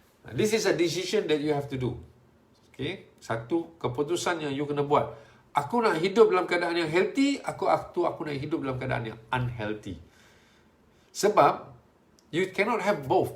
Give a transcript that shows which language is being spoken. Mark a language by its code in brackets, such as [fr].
[en] This is a decision that you have to do. [ms] Okay, satu keputusan yang you kena buat. Aku nak hidup dalam keadaan yang healthy, aku nak hidup dalam keadaan yang unhealthy. Sebab [en] you cannot have both.